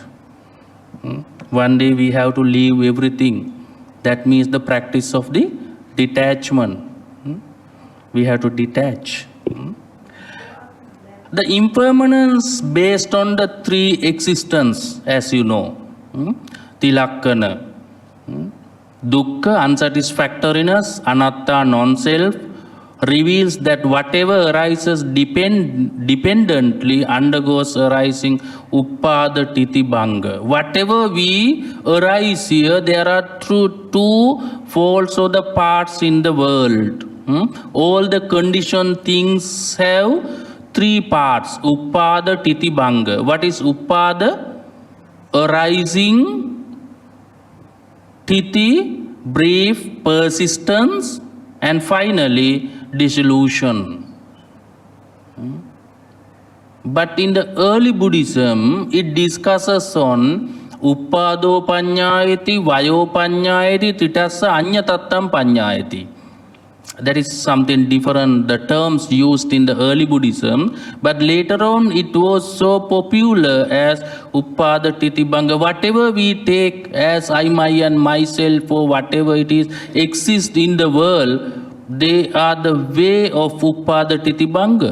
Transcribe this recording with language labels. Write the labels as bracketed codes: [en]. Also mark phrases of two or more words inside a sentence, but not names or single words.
[en] One day we have to leave everything. That means the practice of the Detachment. We have to detach. The impermanence based on the three existence, as you know. Tilakkana. Dukkha, unsatisfactoriness, anatta, non-self, reveals that whatever arises dependently undergoes arising [pi] uppada titi bhanga. [en] Whatever we arise here, there are two folds or the parts in the world. All the conditioned things have three parts, [pi] uppada titi bhanga. [en] What is uppada? Arising, titi, brief, persistence, and finally dissolution. But in the early Buddhism, it discusses on [pi] uppado panyayati, vayo panyayati, titassa anyatattam panyayati. [en] That is something different, the terms used in the early Buddhism, but later on it was so popular as [pi] uppada titi bhanga. [en] Whatever we take as I, my and myself or whatever it is exists in the world, they are the way of [pi] uppada titi bhanga.